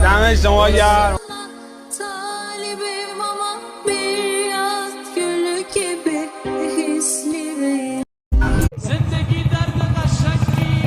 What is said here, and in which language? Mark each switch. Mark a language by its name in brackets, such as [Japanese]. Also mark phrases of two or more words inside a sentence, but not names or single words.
[Persian] دم شما گرم. [Turkish] Talibim ama bir yaz gülü gibi hisli. [Persian] زندگی درد قشنگی